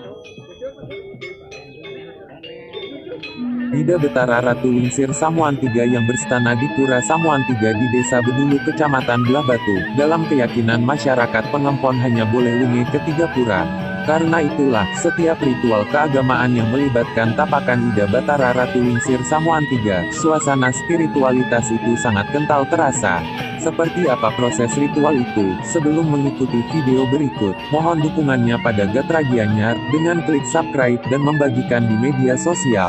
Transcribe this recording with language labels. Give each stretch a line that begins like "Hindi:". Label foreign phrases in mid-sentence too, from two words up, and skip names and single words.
Indonesian: Ida Betara Ratu Wingsir Samuan III yang berstana di Pura Samuan III di Desa Bedulu Kecamatan Belah Batu. Dalam keyakinan masyarakat Pengempon hanya boleh lunge ke 3 pura. Karena itulah, setiap ritual keagamaan yang melibatkan tapakan Ida Betara Ratu Wingsir Samuan III, suasana spiritualitas itu sangat kental terasa. Seperti apa proses ritual itu? Sebelum mengikuti video berikut, mohon dukungannya pada Gatra Gianyar, dengan klik subscribe dan membagikan di media sosial.